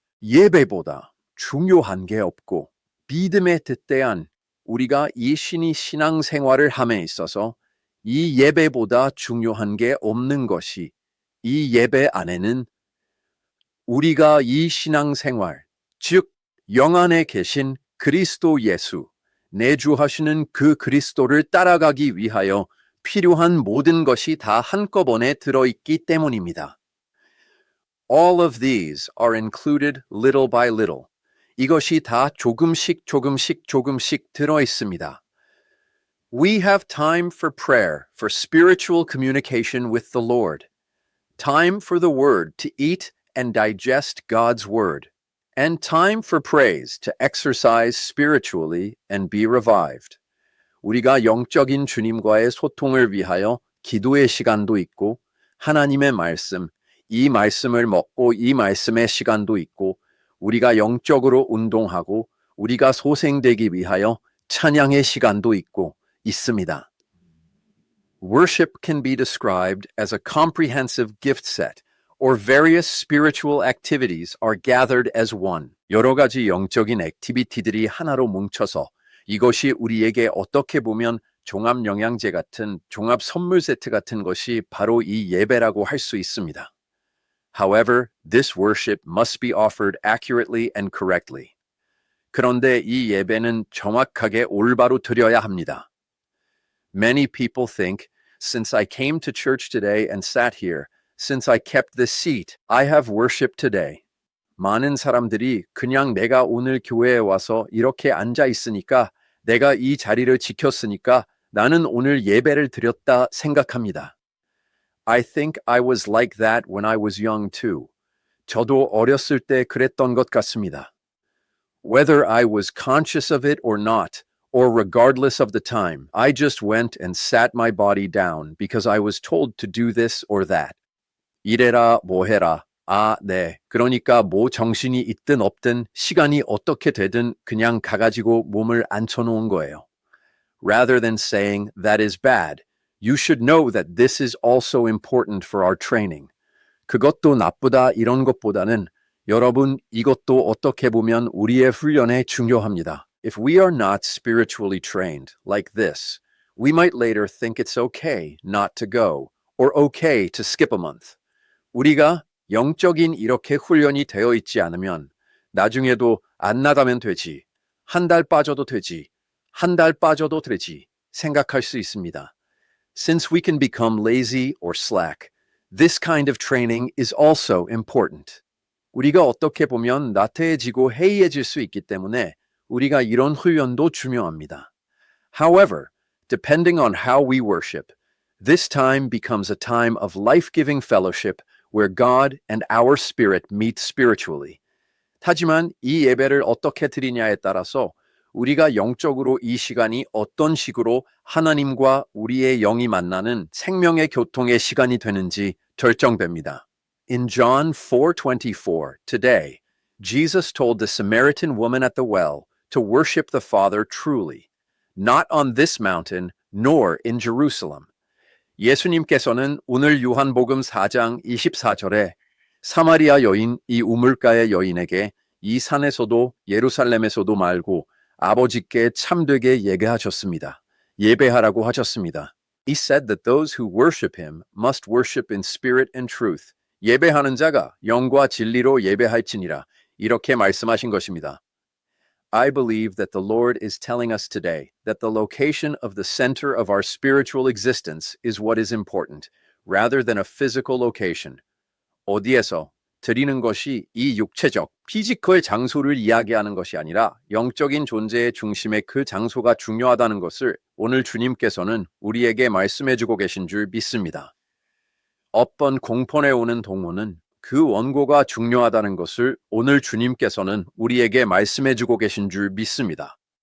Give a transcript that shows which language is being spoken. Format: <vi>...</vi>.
<ko>예배보다 중요한 게 없고 믿음에 뜻대한 우리가 이 신앙생활을 함에 있어서 이 예배보다 중요한 게 없는 것이 이 예배 안에는 우리가 이 신앙생활, 즉 영 안에 계신 그리스도 예수, 내주하시는 그 그리스도를 따라가기 위하여 필요한 모든 것이 다 한꺼번에 들어있기 때문입니다.</ko> <en>All of these are included little by little.</en> <ko>이것이 다 조금씩 들어있습니다.</ko> <en>We have time for prayer, for spiritual communication with the Lord. Time for the Word to eat and digest God's Word. And time for praise to exercise spiritually and be revived.</en> <ko>우리가 영적인 주님과의 소통을 위하여 기도의 시간도 있고 하나님의 말씀, 이 말씀을 먹고 이 말씀의 시간도 있고 우리가 영적으로 운동하고 우리가 소생되기 위하여 찬양의 시간도 있습니다.</ko> <en>Worship can be described as a comprehensive gift set, or various spiritual activities are gathered as one.</en> <ko>여러 가지 영적인 액티비티들이 하나로 뭉쳐서 이것이 우리에게 어떻게 보면 종합 영양제 같은 종합 선물 세트 같은 것이 바로 이 예배라고 할 수 있습니다.</ko> <en>However, this worship must be offered accurately and correctly.</en> <ko>그런데 이 예배는 정확하게 올바로 드려야 합니다.</ko> <en>Many people think, since I came to church today and sat here, since I kept this seat, I have worshiped today.</en> <ko>많은 사람들이 그냥 내가 오늘 교회에 와서 이렇게 앉아 있으니까, 내가 이 자리를 지켰으니까 나는 오늘 예배를 드렸다 생각합니다.</ko> <en>I think I was like that when I was young too.</en> <ko>저도 어렸을 때 그랬던 것 같습니다.</ko> <en>Whether I was conscious of it or not, or regardless of the time, I just went and sat my body down because I was told to do this or that.</en> <ko>이래라 뭐해라. 네. 그러니까 뭐 정신이 있든 없든 시간이 어떻게 되든 그냥 가가지고 몸을 앉혀놓은 거예요.</ko> <en>Rather than saying that is bad, you should know that this is also important for our training.</en> <ko>그것도 나쁘다 이런 것보다는 여러분 이것도 어떻게 보면 우리의 훈련에 중요합니다.</ko> <en>If we are not spiritually trained like this, we might later think it's okay not to go or okay to skip a month.</en> <ko>우리가 영적인 이렇게 훈련이 되어 있지 않으면 나중에도 안 나가면 되지, 한 달 빠져도 되지, 한 달 빠져도 되지 생각할 수 있습니다.</ko> <en>Since we can become lazy or slack, this kind of training is also important.</en> <ko>우리가 어떻게 보면 나태해지고 해이해질 수 있기 때문에 우리가 이런 훈련도 중요합니다.</ko> <en>However, depending on how we worship, this time becomes a time of life-giving fellowship where God and our spirit meet spiritually.</en> <ko>하지만 이 예배를 어떻게 드리냐에 따라서 우리가 영적으로 이 시간이 어떤 식으로 하나님과 우리의 영이 만나는 생명의 교통의 시간이 되는지 결정됩니다.</ko> <en>In John 4:24, today, Jesus told the Samaritan woman at the well to worship the Father truly, not on this mountain, nor in Jerusalem.</en> <ko>예수님께서는 오늘 요한복음 4장 24절에 사마리아 여인 이 우물가의 여인에게 이 산에서도 예루살렘에서도 말고 아버지께 참되게 예배하셨습니다. 예배하라고 하셨습니다.</ko> <en>He said that those who worship him must worship in spirit and truth.</en> <ko>예배하는 자가 영과 진리로 예배할지니라. 이렇게 말씀하신 것입니다.</ko> <en>I believe that the Lord is telling us today that the location of the center of our spiritual existence is what is important, rather than a physical location.</en> <ko>어디에서 드리는 것이 이 육체적, 피지컬 장소를 이야기하는 것이 아니라 영적인 존재의 중심에 그 장소가 중요하다는 것을 오늘 주님께서는 우리에게 말씀해주고 계신 줄 믿습니다. 어떤 공폰에 오는 동무는 그 원고가 중요하다는 것을 오늘 주님께서는 우리에게 말씀해주고 계신 줄 믿습니다.</ko>